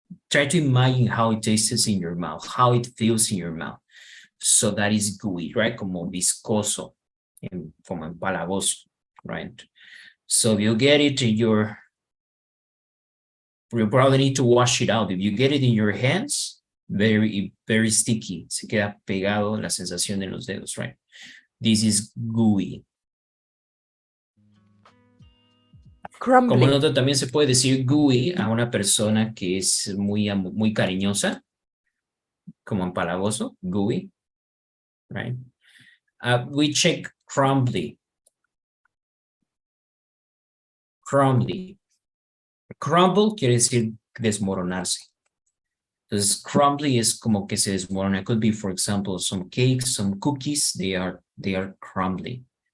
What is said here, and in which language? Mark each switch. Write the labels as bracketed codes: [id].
[en] try to imagine how it tastes in your mouth, how it feels in your mouth. So that is gooey, right? [es] Como viscoso, como empalagoso, [en] right? So if you get it in your, you probably need to wash it out. If you get it in your hands, very, very sticky. [es] Se queda pegado la sensación en los dedos, right? [en] This is gooey. Crumbly. [es] Como nota, también se puede decir gooey a una persona que es muy cariñosa, como empalagoso, gooey, right? [en] We check crumbly. [es] Crumbly. Crumble quiere decir desmoronarse. Entonces, crumbly es como que se desmorona. [en] It could be, for example, some cakes, some cookies, they are crumbly.